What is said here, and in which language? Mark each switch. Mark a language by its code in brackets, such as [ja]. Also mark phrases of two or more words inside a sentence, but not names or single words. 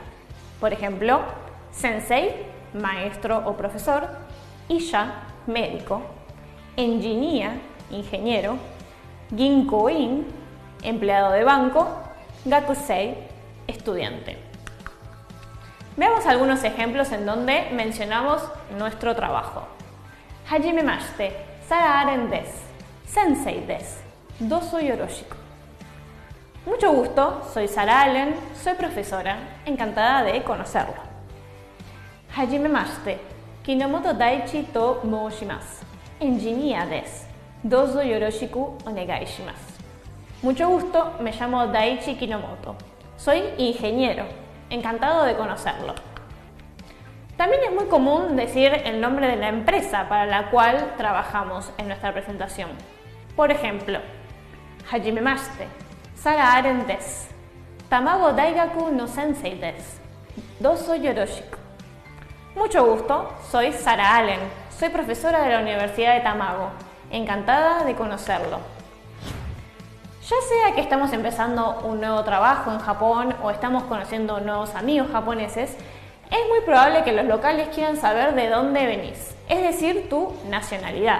[es] Por ejemplo, sensei, maestro o profesor, isha, médico, engineer, ingeniero, ginkoin, empleado de banco, gakusei, estudiante. Veamos algunos ejemplos en donde mencionamos nuestro trabajo. [ja] はじめまして、Sarah Aren です。先生です. どうぞよろしく. [es] Mucho gusto, soy Sarah Allen, soy profesora, encantada de conocerlo. [ja] Hajimemashite, Kinomoto Daichi to moushimasu. エンジニアです. どうぞよろしくお願いします. [es] Mucho gusto, me llamo Daichi Kinomoto. Soy ingeniero, encantado de conocerlo. También es muy común decir el nombre de la empresa para la cual trabajamos en nuestra presentación. Por ejemplo, [ja] Hajimemashite, Sarah Aren desu. Tamago 大学の先生です。どうぞよろしく. [es] Mucho gusto, soy Sarah Allen, soy profesora de la Universidad de Tamago, encantada de conocerlo. Ya sea que estamos empezando un nuevo trabajo en Japón o estamos conociendo nuevos amigos japoneses, es muy probable que los locales quieran saber de dónde venís, es decir, tu nacionalidad.